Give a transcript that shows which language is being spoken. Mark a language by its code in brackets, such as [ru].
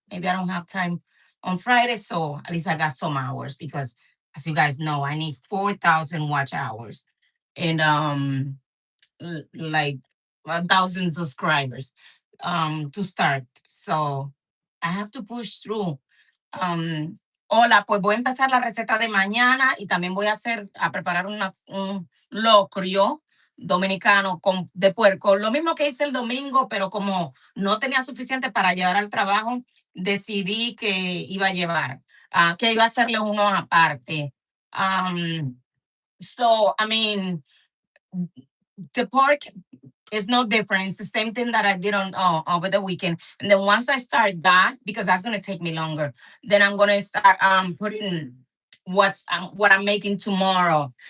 [en] Maybe I don't have time on Friday. So at least I got some hours because, as you guys know, I need 4,000 watch hours. And like 1,000 subscribers to start. So I have to push through. [es] Hola, pues voy a empezar la receta de mañana y también voy a preparar un locrio dominicano de puerco. Lo mismo que hice el domingo, pero como no tenía suficiente para llevar al trabajo, decidí que iba a llevar, que iba a hacerle uno aparte. [en] So, I mean, the pork is no different. It's the same thing that I did on over the weekend. And then once I start that, because that's gonna take me longer, then I'm gonna start putting what I'm making tomorrow.